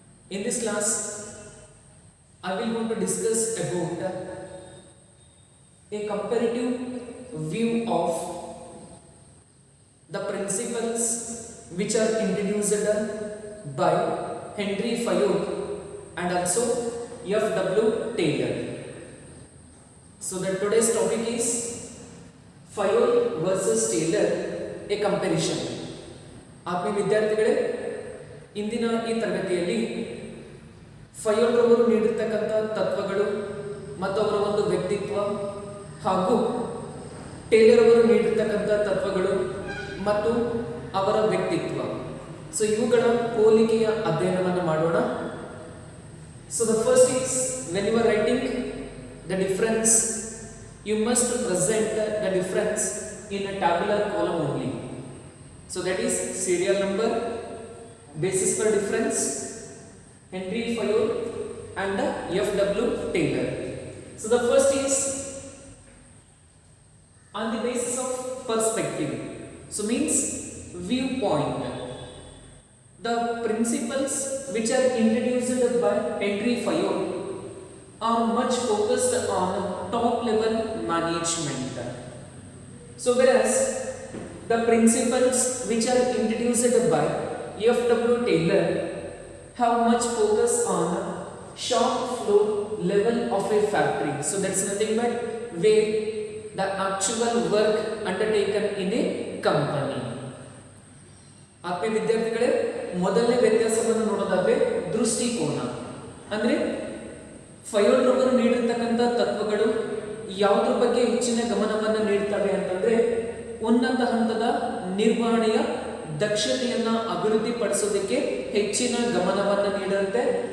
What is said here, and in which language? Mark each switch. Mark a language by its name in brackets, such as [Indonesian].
[English] In this class, I will going to discuss about a comparative view of the principles which are introduced by Henry Fayol and also F.W. Taylor. So that today's topic is Fayol versus Taylor, a comparison. [Kannada] ಆತ್ಮೀಯ ವಿದ್ಯಾರ್ಥಿಗಳೇ, ಇಂದಿನ ಈ ತರಗತಿಯಲ್ಲಿ ಫಯೋಲ್ ರವರು ನೀಡಿರ್ತಕ್ಕಂಥ ತತ್ವಗಳು ಮತ್ತು ಅವರ ಒಂದು ವ್ಯಕ್ತಿತ್ವ ಹಾಗೂ ಟೇಲರ್ ಅವರು ನೀಡಿರ್ತಕ್ಕಂಥ ತತ್ವಗಳು ಮತ್ತು ಅವರ ವ್ಯಕ್ತಿತ್ವ, ಸೊ ಇವುಗಳ ಹೋಲಿಕೆಯ ಅಧ್ಯಯನವನ್ನು ಮಾಡೋಣ. [English] So the first is when you are writing the difference, you must present the difference in a tabular column only. So that is serial number, basis for difference, Henry Fayol and F.W. Taylor. So the first is on the basis of perspective. So means viewpoint. The principles which are introduced by Henry Fayol are much focused on top level management. So whereas the principles which are introduced by F.W. Taylor have much focus on shop floor level of a factory. So that's nothing but where the actual work undertaken in a company. [Kannada] ಆತ್ಮೀಯ ವಿದ್ಯಾರ್ಥಿಗಳೇ, ಮೊದಲನೇ ವ್ಯತ್ಯಾಸವನ್ನು ನೋಡೋದಾದ್ರೆ ದೃಷ್ಟಿಕೋನ. ಅಂದ್ರೆ ಫಯೋಲ್ ರವರು ನೀಡಿರ್ತಕ್ಕಂಥ ತತ್ವಗಳು ಯಾವುದ್ರ ಬಗ್ಗೆ ಹೆಚ್ಚಿನ ಗಮನವನ್ನು ನೀಡ್ತವೆ ಅಂತಂದ್ರೆ ಉನ್ನತ ಹಂತದ ನಿರ್ವಹಣೆಯ ದಕ್ಷತೆಯನ್ನ ಅಭಿವೃದ್ಧಿಪಡಿಸೋದಕ್ಕೆ ಹೆಚ್ಚಿನ ಗಮನವನ್ನು ನೀಡುತ್ತೆ.